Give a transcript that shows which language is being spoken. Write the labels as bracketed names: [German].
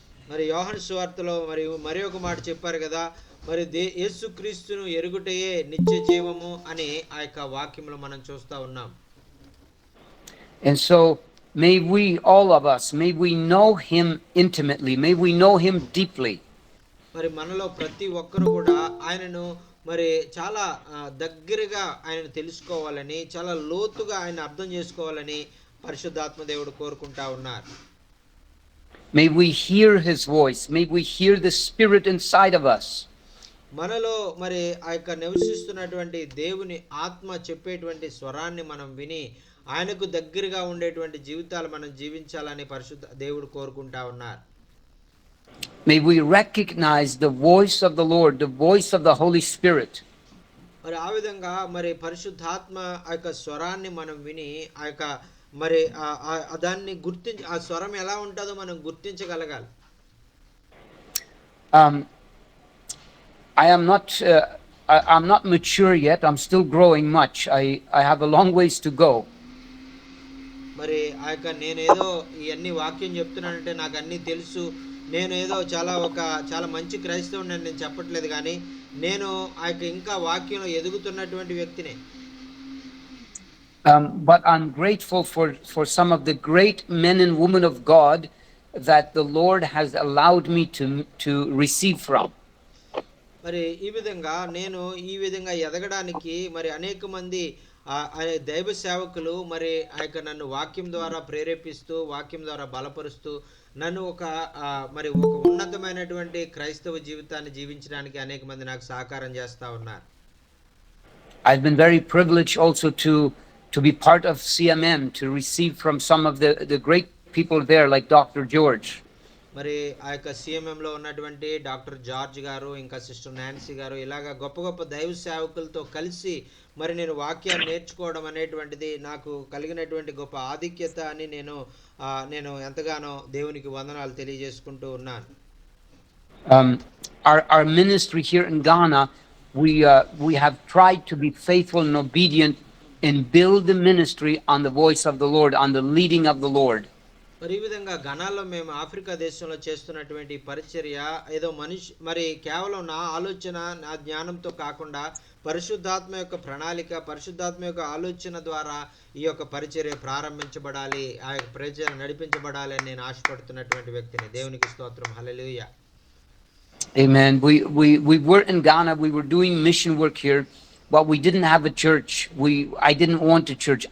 [Telugu] మరి యోహాను సువార్తలో మరి ఒక మాట చెప్పారు కదా, మరి యేసుక్రీస్తును ఎరుగుటయే నిత్య జీవము అని ఆ యొక్క వాక్యంలో మనం చూస్తా ఉన్నాం. [English] And so may we, all of us, may we know him intimately, may we know him deeply. [Telugu] మరి మనలో ప్రతి ఒక్కరు కూడా ఆయనను మరి చాలా దగ్గరగా ఆయన తెలుసుకోవాలని, చాలా లోతుగా ఆయన అర్థం చేసుకోవాలని పరిశుద్ధాత్మ దేవుడు కోరుకుంటా ఉన్నారు. [English] May we hear his voice, may we hear the Spirit inside of us. [Telugu] మనలో మరి ఆ యొక్క నివసిస్తున్నటువంటి దేవుని ఆత్మ చెప్పేటువంటి స్వరాన్ని మనం విని ఆయనకు దగ్గరగా ఉండేటువంటి జీవితాలు మనం జీవించాలని పరిశుద్ధ దేవుడు కోరుకుంటా ఉన్నారు. [English] May we recognize the voice of the Lord, the voice of the Holy Spirit. [Telugu] మరి ఆ విధంగా మరి పరిశుద్ధాత్మ ఆ యొక్క స్వరాన్ని మనం విని ఆ యొక్క మరి దాన్ని గుర్తించి, ఆ స్వరం ఎలా ఉంటుందో మనం గుర్తించగలగాలి. [English] I'm not mature yet. I'm still growing much. I have a long ways to go. [Telugu] మరి ఆ యొక్క నేనేదో ఇవన్నీ వాక్యం చెప్తున్నానంటే నాకు అన్నీ తెలుసు, నేను ఏదో చాలా మంచి క్రైస్తవుని నేను చెప్పట్లేదు, కానీ నేను ఆ యొక్క ఇంకా వాక్యంలో ఎదుగుతున్నటువంటి వ్యక్తినే. [English] But I'm grateful for some of the great men and women of God that the Lord has allowed me to receive from. [Telugu] మరి ఈ విధంగా నేను ఈ విధంగా ఎదగడానికి మరి అనేక మంది దైవ సేవకులు మరి ఆ యొక్క నన్ను వాక్యం ద్వారా ప్రేరేపిస్తూ, వాక్యం ద్వారా బలపరుస్తూ, నన్ను ఒక ఉన్నతమైనటువంటి క్రైస్తవ జీవితాన్ని జీవించడానికి అనేక మంది నాకు సహకారం చేస్తూ ఉన్నారు. [English] I've been very privileged also to be part of CMM, to receive from some of the great people there like Dr. George. [Telugu] మరి ఆ యొక్క సిఎంఎంలో ఉన్నటువంటి డాక్టర్ జార్జ్ గారు, ఇంకా సిస్టర్ నాన్సీ గారు, ఇలాగా గొప్ప గొప్ప దైవ సేవకులతో కలిసి మరి నేను వాక్యాన్ని నేర్చుకోవడం అనేటువంటిది నాకు కలిగినటువంటి గొప్ప ఆధిక్యత అని నేను ఎంతగానో దేవునికి వందనాలు తెలియజేసుకుంటూ ఉన్నాను. [English] Our ministry here in Ghana, we have tried to be faithful and obedient and build the ministry on the voice of the Lord, on the leading of the Lord. [Telugu] మరి ఈ విధంగా ఘనాలో మేము ఆఫ్రికా దేశంలో చేస్తున్నటువంటి పరిచర్య ఏదో మరి కేవలం నా ఆలోచన, నా జ్ఞానంతో కాకుండా పరిశుద్ధాత్మ యొక్క ప్రణాళిక, పరిశుద్ధాత్మ యొక్క ఆలోచన ద్వారా ఈ యొక్క పరిచర్య ప్రారంభించబడాలి, ఆ యొక్క పరిచర్య నడిపించబడాలి అని నేను ఆశపడుతున్నటువంటి వ్యక్తిని. దేవునికి స్తోత్రం. హల్లెలూయా. [English] Amen. We were in Ghana, we were doing mission work here, but we didn't have a church. I didn't want a church.